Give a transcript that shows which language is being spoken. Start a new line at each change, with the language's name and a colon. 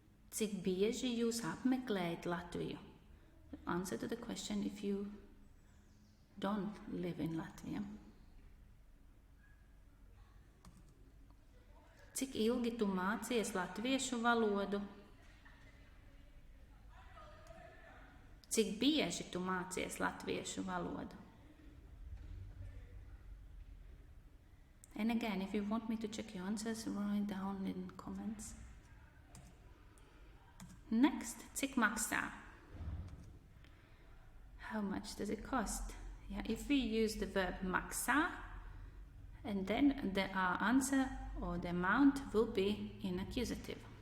Latvian: Cik bieži jūs apmeklējat Latviju?
English: Answer to the question if you don't live in Latvia.
Latvian: Cik ilgi tu mācies latviešu valodu? Cik bieži tu mācies latviešu valodu?
English: And again, if you want me to check your answers, write down in comments. Next,
Latvian: cik maksā?
English: How much does it cost? Yeah, if we use the verb maksā, and then the answer or the amount will be in accusative.